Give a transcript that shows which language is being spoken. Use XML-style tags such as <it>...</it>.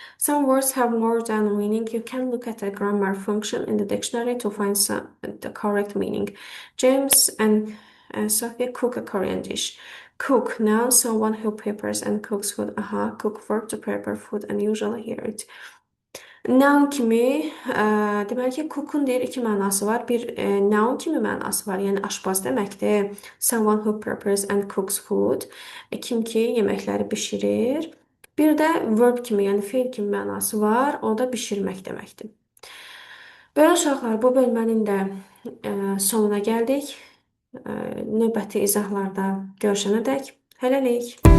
<en>Some words have more than meaning. You can look at the grammar function in the dictionary to find the correct meaning. James and Sophia cook a Korean dish. Cook, noun, someone who prepares and cooks food. Cook, verb to prepare food and usually hear it.</en> <az>Noun kimi, deməli ki, cook'un deyir 2 mənası var. Bir noun kimi mənası var, yəni aşpaz deməkdir.</az> <en>Someone who prepares and cooks food.</en> <az>Kim ki, yeməkləri bişirir. Bir də verb kimi, yəni feil kimi mənası var. O da bişirmək deməkdir. Belə uşaqlar, bu bölmənin də sonuna gəldik. Növbəti izahlarda görüşənədək hələlik.</az>